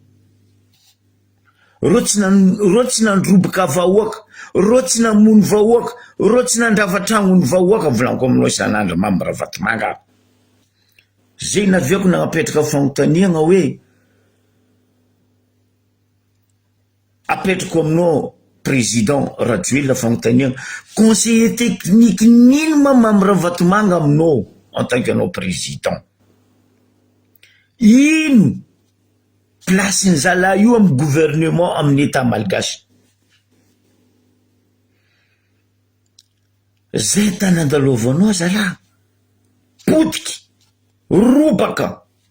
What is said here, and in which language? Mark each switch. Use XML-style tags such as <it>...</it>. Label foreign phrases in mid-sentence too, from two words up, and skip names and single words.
<mg>Rô tsy nandroboka vahoaka, rô tsy namono vahoaka, rô tsy nandravatragnony vahoaka volaniko aminao isan'andro mamy Ravatomanga. Zay naviako nagnapetraka fagnontaniagna hoe apetrako aminao président Rajoelina fagnontaniagna</mg> <fr>conseiller technique</fr> <mg>nino mamy Ravatomanga aminao</mg> <fr>en tant que</fr> <mg>anao président. Ino place ny zala io amin'ny gouvernement amin'ny</mg> <fr>état malgache.</fr> <mg>Zay tany andalovanao zala potiky robaka.</mg>